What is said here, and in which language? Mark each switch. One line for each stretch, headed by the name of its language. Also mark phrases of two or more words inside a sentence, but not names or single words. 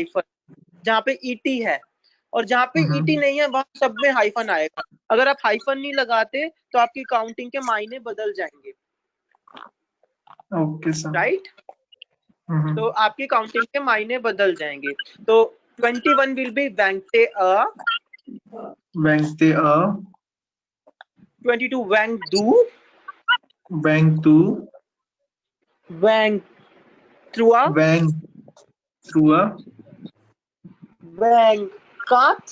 Hindi: हाइफन जहाँ पे ईटी है, और जहाँ पे ईटी नहीं है वहां सब में हाइफन आएगा। अगर आप हाइफन नहीं लगाते तो आपकी काउंटिंग के मायने बदल जाएंगे,
English: okay sir.
Hindi: राइट। तो आपकी काउंटिंग के मायने बदल जाएंगे।
English: तो 21 will be
French: vingt et un, vingt et un, 22 vingt deux, vingt deux, vingt trois, vingt trois, vingt quatre,